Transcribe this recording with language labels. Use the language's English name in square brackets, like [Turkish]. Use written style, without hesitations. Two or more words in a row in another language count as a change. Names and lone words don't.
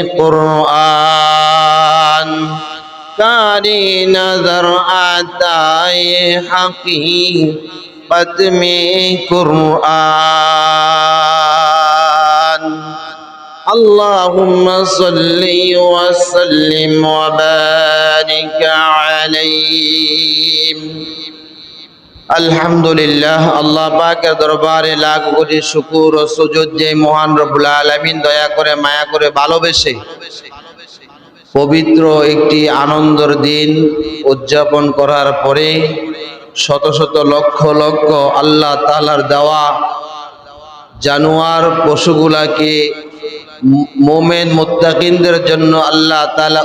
[Urdu] قرآن کاری نظر آتا ہے حقیقت میں قرآن [Arabic] اللہم صلی وسلم وبارک علیہ [Bangla] আলহামদুলিল্লাহ আল্লাহ পাকের দরবারে লাখ কোটি শুকর ও সুজুদ যে মহান [Arabic] رب العالمين [Bangla] দয়া করে মায়া করে ভালোবেসে পবিত্র একটি আনন্দের দিন উদযাপন করার পরে শত শত লক্ষ লক্ষ আল্লাহ তাআলার দেওয়া জানোয়ার পশুগুলাকে মুমিন মুত্তাকিনদের জন্য আল্লাহ তাআলা